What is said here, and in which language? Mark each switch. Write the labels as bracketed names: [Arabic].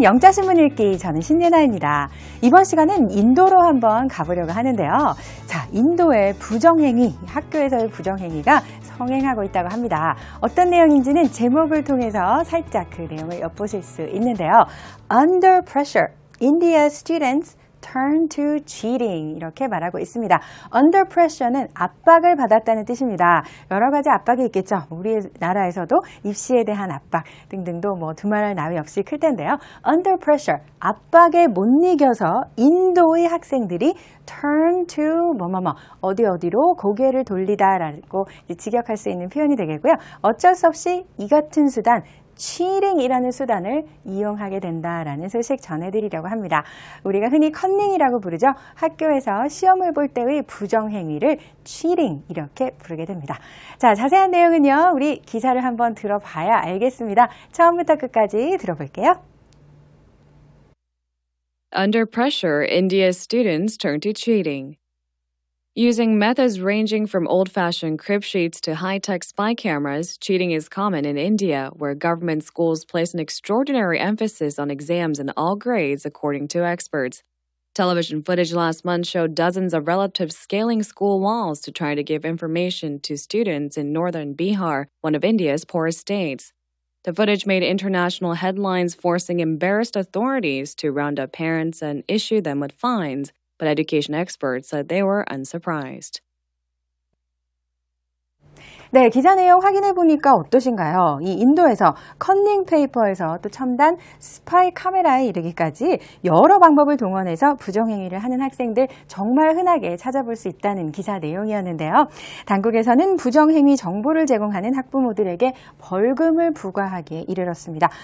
[Korean] 영자신문 읽기, 저는 신예나입니다. 이번 시간은 인도로 한번 가보려고 하는데요. 자, 인도의 부정행위, 학교에서의 부정행위가 성행하고 있다고 합니다. 어떤 내용인지는 제목을 통해서 살짝 그 내용을 엿보실 수 있는데요. [English] Under pressure, India students turn to cheating [Korean] 이렇게 말하고 있습니다. [English] Under pressure [Korean] 는 압박을 받았다는 뜻입니다. 여러 가지 압박이 있겠죠. 우리나라에서도 입시에 대한 압박 등등도 뭐 두말할 나위 없이 클 텐데요. [English] Under pressure, [Korean] 압박에 못 이겨서 인도의 학생들이 turn to 어디로 고개를 돌리다라고 직역할 수 있는 표현이 되겠고요. 어쩔 수 없이 이 같은 수단 cheating이라는 수단을 이용하게 된다라는 소식 전해드리려고 합니다. 우리가 흔히 컨닝이라고 부르죠. 학교에서 시험을 볼 때의 부정행위를 cheating 이렇게 부르게 됩니다. 자, 자세한 내용은요. 우리 기사를 한번 들어봐야 알겠습니다. 처음부터 끝까지 들어볼게요. [English] Under pressure, India's students turn to cheating. Using methods ranging from old-fashioned crib sheets to high-tech spy cameras, cheating is common in India, where government schools place an extraordinary emphasis on exams in all grades, according to experts. Television footage last month showed dozens of relatives scaling school walls to try to give information to students in northern Bihar, one of India's poorest states. The footage made international headlines, forcing embarrassed authorities to round up parents and issue them with fines. But education experts said they were unsurprised. [Korean] 네, 기사 내용 확인해 보니까 어떠신가요? 이 인도에서 컨닝 페이퍼에서 또 첨단 스파이 카메라에 이르기까지 여러 방법을 동원해서 부정행위를 하는 학생들 정말 흔하게 찾아볼 수 있다는 기사 내용이었는데요. 당국에서는 부정행위 정보를 제공하는 학부모들에게 벌금을 부과하기에 이르렀습니다.